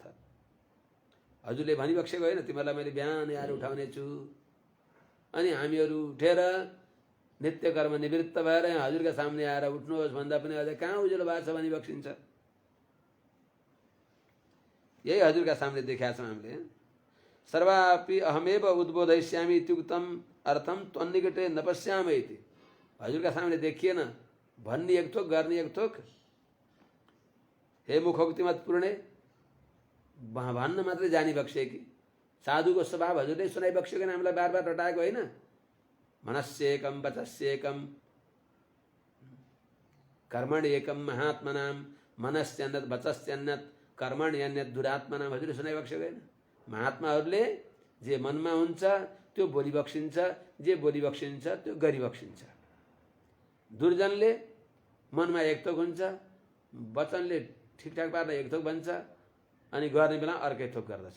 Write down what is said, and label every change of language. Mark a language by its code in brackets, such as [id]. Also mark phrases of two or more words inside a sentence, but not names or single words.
[ne] हजुरले भनिबक्सेको होइन, तिमीहरूलाई मैले बिहान आएर उठाउने छु, अनि हामीहरू उठेर नित्य कर्म निवृत्त भएर हजुरका सामने आएर उठ्नुहोस् भन्दा पनि अझ कहाँ उज्यालो भएको छ भनिबक्सिन्छ। यही हजुरका सामने देखाएको छौँ हामीले। [sa] सर्वापि अहमेव उद्बोधयिष्यामि इत्युक्तम अर्थम त्वन्निकटे न पश्यामि इति। [ne] हजुरका सामने देखिएन, भन्ने एक थोक, गर्ने एक थोक। [sa] हे मुखोक्ति मत पूर्णे, [ne] भन्न मात्रै जानी बक्से कि साधुको स्वभाव हजुरले सुनाइबक्सेको होइन, हामीलाई बार बार रटाएको होइन। [sa] मनस्येकम वचस्येकम कर्मणि एकम महात्मनाम, मनस्यन्यत वचस्यन्यत कर्मणि अन्यत दुरात्मनाम, [ne] हजुरले सुनाइबक्सेको होइन। महात्माहरूले जे मनमा हुन्छ त्यो बोली बक्सिन्छ, जे बोली बक्सिन्छ त्यो गरी बक्सिन्छ। दुर्जनले मनमा एक थोक हुन्छ, वचनले ठिकठाक पार्न एक थोक भन्छ, अनि गर्ने बेला अर्कै थोक गर्दछ।